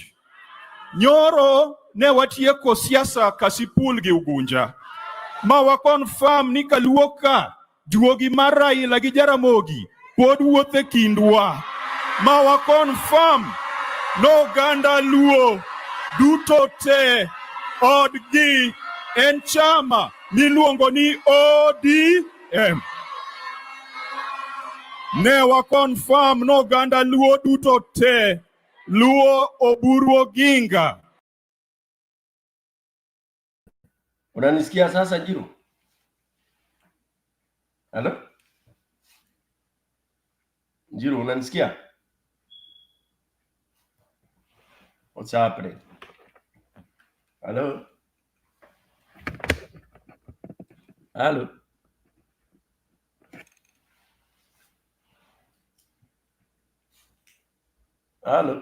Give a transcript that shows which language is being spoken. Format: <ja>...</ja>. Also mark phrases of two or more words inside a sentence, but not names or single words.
<luo>Nyoro ne watieko siasa kasipul gi Ugunja, ma wa confirm ni kaluo ka juogi mar Raila gi Jaramogi pod wuothe kindwa, ma wa confirm no ganda luo duto te odgi en chama miluongo ni ODM. Ne wa confirm no ganda luo duto te. Luo oburu oginga.</luo> <sw>Unanisikia sasa Jiro? Hello? Jiro, unanisikia?</sw> <en>What's happening? Hello? Hello? Hello?</en>